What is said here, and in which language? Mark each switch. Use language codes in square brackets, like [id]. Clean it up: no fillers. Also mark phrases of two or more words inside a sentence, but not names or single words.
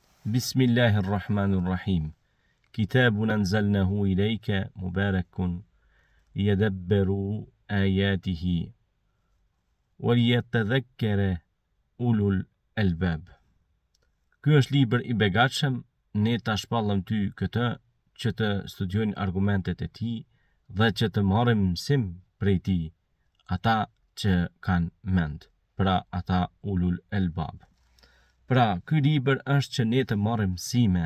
[ar] بسم الله الرحمن الرحيم كتاب أنزلناه إليك مبارك ليدبروا آياته وليتذكر أولو الألباب. [sq] Ky është libër i begatshëm, ne ta shpallëm ty këtë që të studiojnë argumentet e tij dhe që të marrin mësim prej tij ata që kanë mend, pra ata [ar] أولو الألباب. [sq] Pra, ky libër është që ne të marrim mësime.